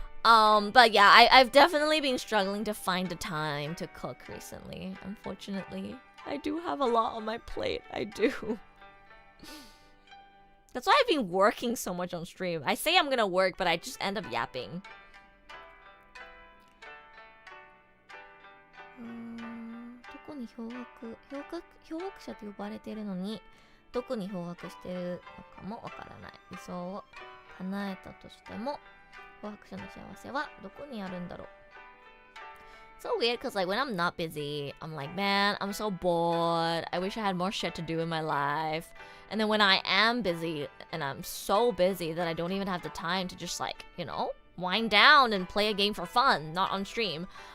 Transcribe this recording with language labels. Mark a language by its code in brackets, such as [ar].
[en] But yeah, I've definitely been struggling to find the time to cook recently, unfortunately. I do have a lot on my plate, I do. That's why I've been working so much on stream. I say I'm gonna work, but I just end up yapping. [ja] どこに漂白者と呼ばれているのに どこに漂白しているのかもわからない。理想を叶えたとしても漂白者の幸せはどこにあるんだろう。 [en] So weird, cause like when I'm not busy, I'm like, man, I'm so bored. I wish I had more shit to do in my life. And then when I am busy, and I'm so busy that I don't even have the time to just like, you know, wind down and play a game for fun, not on stream.